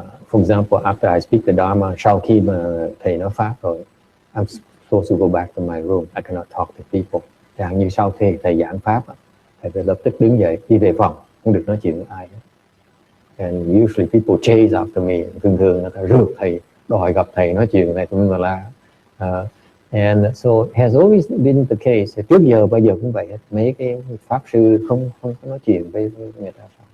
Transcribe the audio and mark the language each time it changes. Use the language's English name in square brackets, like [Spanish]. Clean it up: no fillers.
[English] For example, after I speak the Dharma, [Vietnamese] sau khi mà thầy nói pháp rồi, [English] I'm supposed to go back to my room. I cannot talk to people. [Vietnamese] Chẳng hạn như sau khi thầy giảng pháp, thầy phải lập tức đứng dậy đi về phòng, không được nói chuyện với ai. [English] And usually people chase after me. [Vietnamese] Thường người ta rượt thầy, đòi gặp thầy, nói chuyện này tụi mình là [English] And so it has always been the case. [Vietnamese] Trước giờ bây giờ cũng vậy. Mấy cái pháp sư không có nói chuyện với người ta.